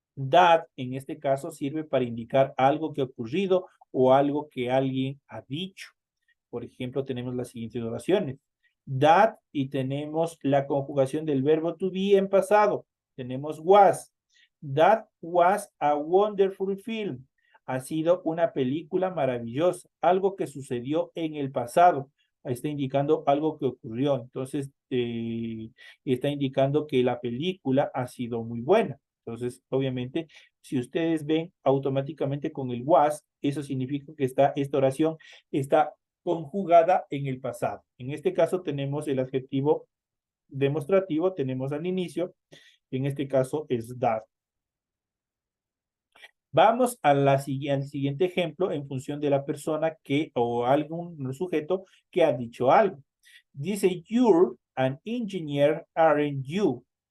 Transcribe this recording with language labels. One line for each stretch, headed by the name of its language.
Spanish: That, en este caso, sirve para indicar algo que ha ocurrido o algo que alguien ha dicho. Por ejemplo, tenemos las siguientes oraciones. That y tenemos la conjugación del verbo to be en pasado. Tenemos was.
English: That was a wonderful film.
Spanish: Ha sido una película maravillosa, algo que sucedió en el pasado. Está indicando algo que ocurrió. Entonces, está indicando que la película ha sido muy buena. Entonces, obviamente, si ustedes ven automáticamente con el was, eso significa que esta oración está conjugada en el pasado. En este caso tenemos el adjetivo demostrativo, tenemos al inicio, en este caso es that. Vamos al siguiente ejemplo en función de la persona o algún sujeto que ha dicho algo.
English: Dice, you're an engineer, aren't you?